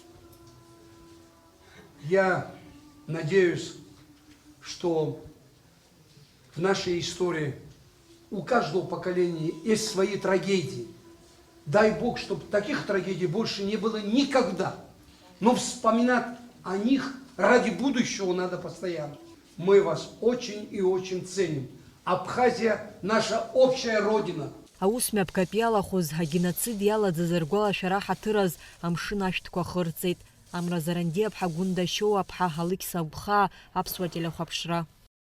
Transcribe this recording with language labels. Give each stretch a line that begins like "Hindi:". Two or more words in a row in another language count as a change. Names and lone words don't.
Russian: Я надеюсь, что в нашей истории у каждого поколения есть свои трагедии. Дай Бог, чтобы таких трагедий больше не было никогда. Но вспоминать о них ради будущего надо постоянно. Мы вас очень и очень ценим. Абхазия – наша общая родина.
Abkhazian: Аус мҩаԥгатә иалахәыз агеноцид иаладыз ргәалашәара ҳаҭыраз амшын ашәҭқәа хырҵеит. Амразаранди аԥҳа Гәында Шьоуа аԥҳа Алықьса Гәхаа, Аԥсуа телехәаԥшра.